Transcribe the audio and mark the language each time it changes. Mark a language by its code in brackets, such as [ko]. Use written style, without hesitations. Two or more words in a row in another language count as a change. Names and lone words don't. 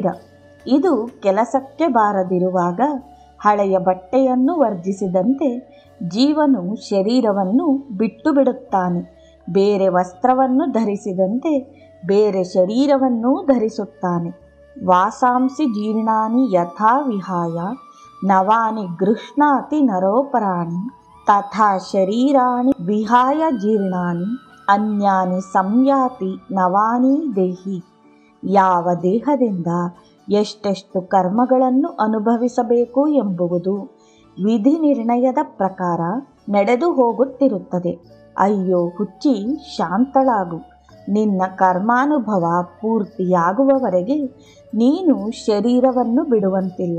[kn] ಇದು ಕೆಲಸಕ್ಕೆ ಬಾರದಿರುವಾಗ ಹಳೆಯ ಬಟ್ಟೆಯನ್ನು ವರ್ಜಿಸಿದಂತೆ ಜೀವನು ಶರೀರವನ್ನು ಬಿಟ್ಟು ಬಿಡುತ್ತಾನೆ. ಬೇರೆ ವಸ್ತ್ರವನ್ನು ಧರಿಸಿದಂತೆ ಬೇರೆ ಶರೀರವನ್ನೂ ಧರಿಸುತ್ತಾನೆ. [sa] ವಾಸಾಂಸಿ ಜೀರ್ಣಾನಿ ಯಥಾ ವಿಹಾಯ ನವಾನಿ ಗೃಹ್ಣಾತಿ ನರೋಪರಾಣಿ ತಥಾ ಶರೀರಾಣಿ ವಿಹಾಯ ಜೀರ್ಣಾನಿ ಅನ್ಯಾನಿ ಸಂಯಾತಿ ನವಾನಿ ದೇಹಿ. [kn] ಯಾವ ದೇಹದಿಂದ ಎಷ್ಟೆಷ್ಟು ಕರ್ಮಗಳನ್ನು ಅನುಭವಿಸಬೇಕು ಎಂಬುವುದು ವಿಧಿ ನಿರ್ಣಯದ ಪ್ರಕಾರ ನಡೆದು ಹೋಗುತ್ತಿರುತ್ತದೆ. ಅಯ್ಯೋ ಹುಚ್ಚಿ, ಶಾಂತಳಾಗು. ನಿನ್ನ ಕರ್ಮಾನುಭವ ಪೂರ್ತಿಯಾಗುವವರೆಗೆ ನೀನು ಶರೀರವನ್ನು ಬಿಡುವಂತಿಲ್ಲ.